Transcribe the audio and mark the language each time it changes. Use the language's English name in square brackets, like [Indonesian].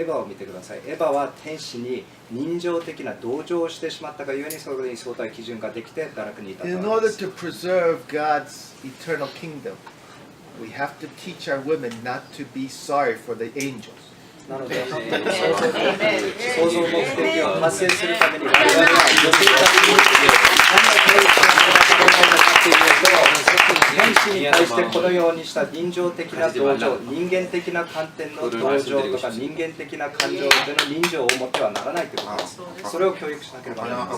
[Japanese] エヴァを見てください。エヴァは天使に人情的な同情をしてしまったがゆえにそれに相対基準ができて堕落に至ったわけです。 [English] In order to preserve God's eternal kingdom, we have to teach our women not to be sorry for the angels. [Japanese] なので、創造目的を達成するために我々は女性たちに何の対処を行うのかというと、天使に対してこのようにした人情的な同情、人間的な観点の同情とか人間的な感情での人情を持ってはならないということです。それを教育しなければなりません。